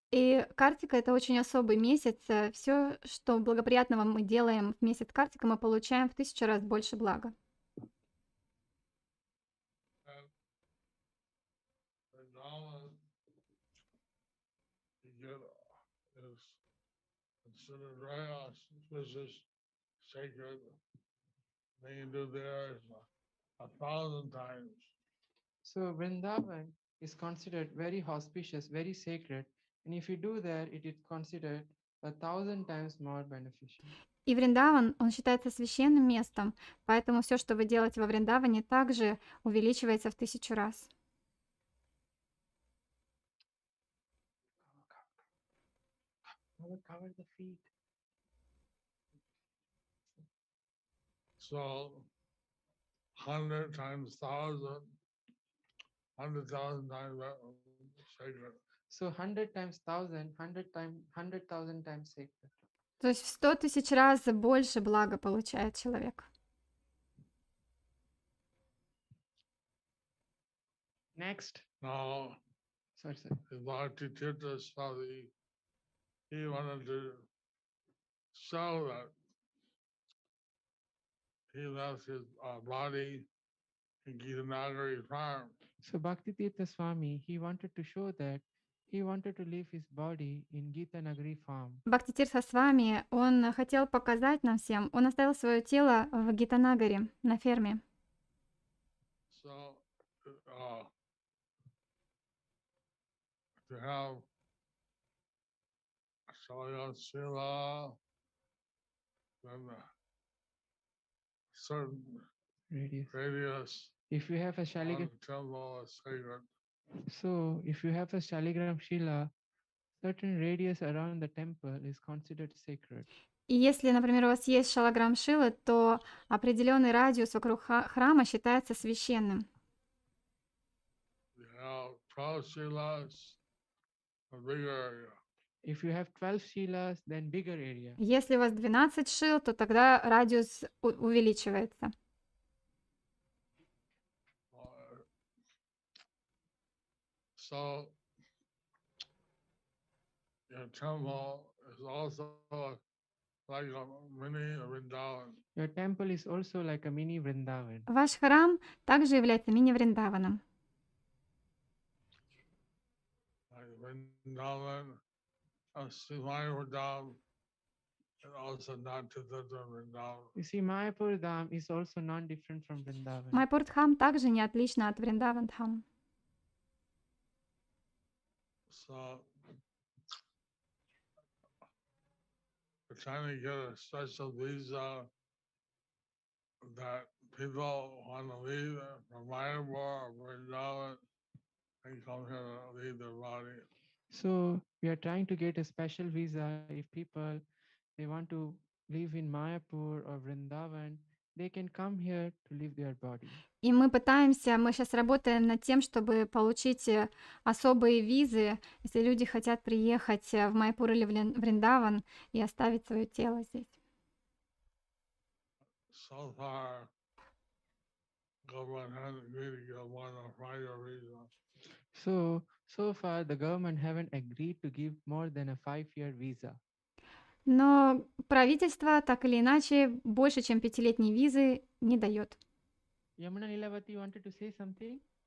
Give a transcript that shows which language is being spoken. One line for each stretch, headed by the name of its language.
Russian: И Картика — это очень особый месяц. Все, что благоприятного мы делаем в месяц Картика, мы получаем в 1000 раз больше блага.
English: And Vrindavan, you get is considered very auspicious, sacred. Then you do there 1,000 times. So Vrindavan is considered very auspicious, very sacred. And if you do that, it is considered 1,000 times more beneficial.
Russian: И Вриндаван, он считается священным местом, поэтому все, что вы делаете во Вриндаване, также увеличивается в 1000 раз.
English: Cover the feet. So 100 times 1,000, 100,000 times sacred. So 100 times 1,000, 100,000 times sacred.
Russian: То есть в 100 000 раз больше блага получает человек.
English: Next. Now, Sorry. Bhakti Tirtha Swami, he wanted to show that he left his body in Gitanagari farm. So Bhakti Tirtha Swami, he wanted to show that he wanted to leave his body in Gita Nagari farm.
Russian: Бхактитиртха Свами, он хотел показать нам всем, он оставил свое тело в Гитанагаре, на ферме.
English: So, to have Sila, then certain radius If you have a on Shaligram, the temple is sacred. so if you have a Shaligram Shila, certain radius around the temple is considered sacred.
Russian: И если, например, у вас есть шалаграм шилы, то определенный радиус вокруг храма считается священным.
English: You have 12 shilas, a bigger area. If you have 12 Shilas, then bigger area.
Russian: Если у вас 12 шил, то тогда радиус увеличивается.
English: So your temple is also like a mini Vrindavan. Your temple is also like a mini Vrindavan.
Russian: Ваш храм также является мини-вриндаваном.
English: Like Vrindavan, Swami Vrindavan, and also not to the Vrindavan. You see, Mayapur Dham is also non-different from Vrindavan.
Russian: Майпур-дхам также не отлично от Вриндаван-дхам.
English: So we're trying to get a special visa that people want to leave from Mayapur or Vrindavan and come here to leave their body. So we are trying to get a special visa. If people they want to live in Mayapur or Vrindavan, they can come here to leave their body.
Russian: И мы сейчас работаем над тем, чтобы получить особые визы, если люди хотят приехать в Майпур или Вриндаван и оставить свое тело здесь.
English: So far, government hasn't agreed to give more than a 5-year visa. So far the government haven't agreed to give more than a 5-year visa.
Russian: Но правительство так или иначе больше, чем 5-летней визы не дает.
English: Yamuna Nilavati wanted to say something?